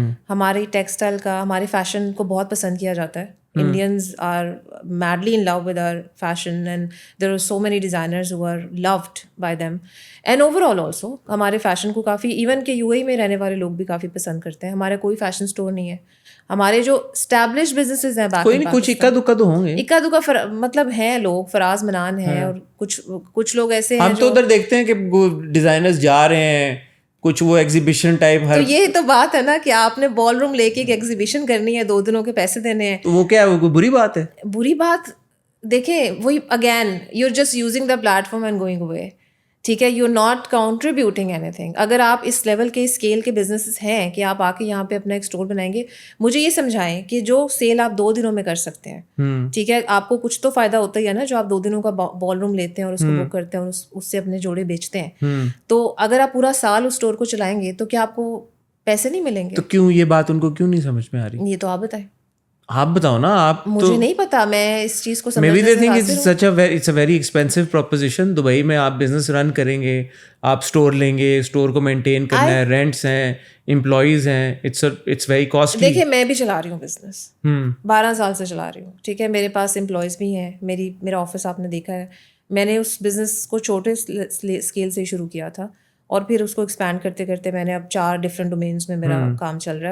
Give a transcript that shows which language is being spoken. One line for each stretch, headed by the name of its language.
Urdu: ہماری ٹیکسٹائل کا, ہمارے فیشن کو بہت پسند کیا جاتا ہے.
English: Indians are madly in love with our fashion and there are so many designers who are loved by them.
Urdu: And overall also ہمارے فیشن کو کافی, ایون کہ UAE میں رہنے والے لوگ بھی کافی پسند کرتے ہیں. ہمارا کوئی فیشن اسٹور نہیں ہے. ہمارے جو اسٹیبلش بزنسز ہیں کوئی نہیں, کچھ اکا دکا تو ہوں گے, اکا دکا مطلب ہیں لوگ, فراز منان ہیں اور کچھ لوگ ایسے ہیں. ہم تو ادھر دیکھتے ہیں کہ ڈیزائنرز جا رہے ہیں, کچھ وہ ایگزیبیشن ٹائپ. تو یہ تو بات ہے نا کہ آپ نے بال روم لے کے ایک ایگزیبیشن کرنی ہے, 2 دنوں کے پیسے دینے ہیں, تو وہ کیا ہے, کوئی بری بات ہے؟ بری بات دیکھیں, وہی
English: Again you are just using the platform and going away.
Urdu: ٹھیک ہے,
English: You are not contributing anything.
Urdu: اگر آپ اس لیول کے اسکیل کے بزنسز ہیں کہ آپ آ کے یہاں پہ اپنا ایک اسٹور بنائیں گے, مجھے یہ سمجھائیں کہ جو سیل آپ 2 دنوں میں کر سکتے ہیں, ٹھیک ہے, آپ کو کچھ تو فائدہ ہوتا ہی ہے نا, جو آپ 2 دنوں کا بال روم لیتے ہیں اور اس کو بک کرتے ہیں اور اس سے اپنے جوڑے بیچتے ہیں. تو اگر آپ پورا سال اس اسٹور کو چلائیں گے تو کیا آپ کو پیسے نہیں ملیں گے؟ تو کیوں یہ بات ان کو کیوں نہیں سمجھ میں آ رہی؟ یہ تو آپ بتائیں. آپ بتاؤ نا. آپ مجھے نہیں پتا, میں اس چیز کو
English: Maybe they think it's a very expensive proposition.
Urdu: Dubai میں آپ بزنس رن کریں گے, آپ اسٹور لیں گے, اسٹور کو مینٹین کرنا ہے, رینٹس ہیں, امپلائیز ہیں,
English: it's very costly.
Urdu: دیکھیں میں بھی چلا رہی ہوں بزنس, 12 سال سے چلا رہی ہوں. ٹھیک ہے, میرے پاس امپلائیز بھی ہیں, میرا آفس آپ نے دیکھا ہے. میں نے اس بزنس کو چھوٹے اسکیل سے شروع کیا تھا اور پھر اس کو ایکسپینڈ کرتے کرتے میں نے اب 4 ڈفرینٹ ڈومینس میں میرا کام چل رہا ہے.